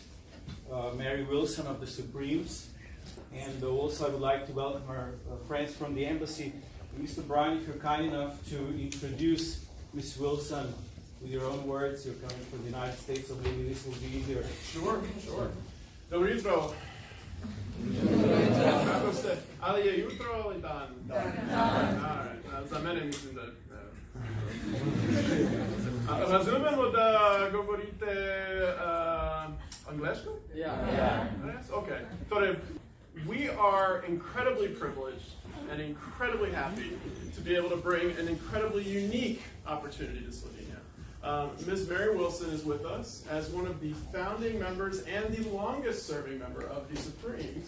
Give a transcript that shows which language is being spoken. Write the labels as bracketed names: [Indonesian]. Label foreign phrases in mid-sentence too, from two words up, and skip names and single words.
[English] Mary Wilson of the Supremes. And also I would like to welcome our friends from the embassy. Mr. Brian, if you're kind enough to introduce Ms. Wilson with your own words. You're coming from the United States, so maybe this will be easier. Sure. [Croatian] Dobro jutro. Kako ste? Ali je jutro ili dan? Za mene mislim da... [Slovenian] Razumemo da govorite angleško? [English] Yeah. Yes? Okay. Torej, we are incredibly privileged and incredibly happy to be able to bring an incredibly unique opportunity to Slovenia. Ms. Mary Wilson is with us as one of the founding members and the longest serving member of the Supremes.